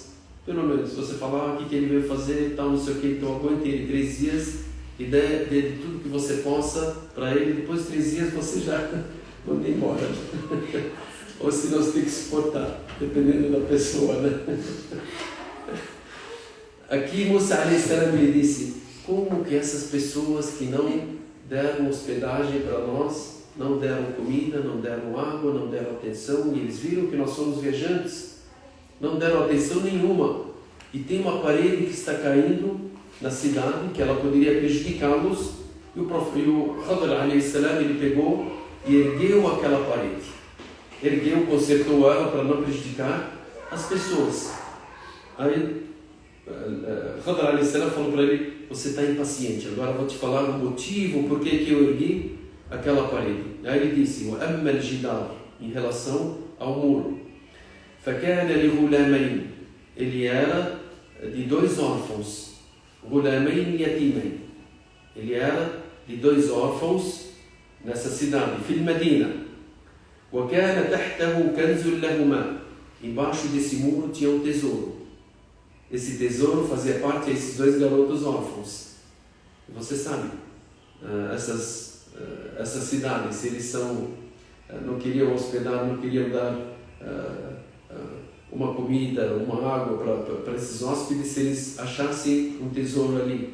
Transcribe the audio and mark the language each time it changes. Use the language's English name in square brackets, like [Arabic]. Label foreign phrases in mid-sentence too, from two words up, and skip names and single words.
[Portuguese] Pelo menos, se você falar o que ele veio fazer, tal, não sei o que, então aguente ele 3 dias e dê de tudo que você possa para ele. Depois de 3 dias você já manda embora. Ou se não, você tem que suportar, dependendo da pessoa, né? Aqui Musa [Arabic] عليه السلام [Portuguese] me disse, como que essas pessoas que não deram hospedagem para nós, não deram comida, não deram água, não deram atenção, e eles viram que nós somos viajantes, não deram atenção nenhuma, e tem uma parede que está caindo na cidade, que ela poderia prejudicá-los, e o Khadr [Arabic] عليه السلام, [Portuguese] ele pegou e ergueu aquela parede, consertou ela para não prejudicar as pessoas. Aí Khadr [Arabic] عليه السلام [Portuguese] falou para ele, você está impaciente, agora vou te falar o motivo por que eu ergui aquela parede. Aí ele disse, [Arabic] وَأَمَّا الْجِدَارُ, [Portuguese] em relação ao muro, [Arabic] فَكَانَ لِغُلَامَيْنِ, [Portuguese] ele era de 2 órfãos, [Arabic] غُلَامَيْنِ يَتِيمَيْنِ, [Portuguese] ele era de 2 órfãos nessa cidade, [Arabic] في المدينة, وَكَانَ تَحْتَهُ كَنْزٌ لَهُمَا, [Portuguese] embaixo desse muro tinha um tesouro. Esse tesouro fazia parte desses 2 garotos órfãos. E você sabe, essas cidades, eles não queriam hospedar, não queriam dar uma comida, uma água para esses hóspedes, se eles achassem um tesouro ali.